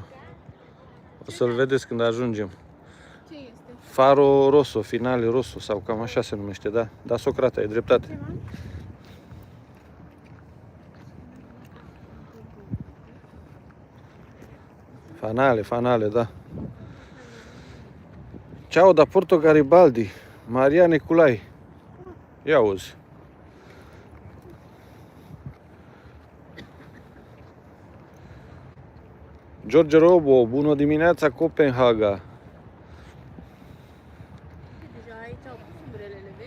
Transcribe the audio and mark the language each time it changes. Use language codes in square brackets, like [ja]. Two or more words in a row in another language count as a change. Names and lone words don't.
[ro] O să-l vedeți când ajungem. Ce este? Faro Rosso, Finale Rosso, sau cam așa se numește, da. Da, Socrate, ai dreptate. Fanale, da. [it] Ciao da Porto Garibaldi, Maria Neculai. [ro] Ia uzi. George Robo, bună dimineața, Copenhaga. Deja aici au pus umbrelele, vezi?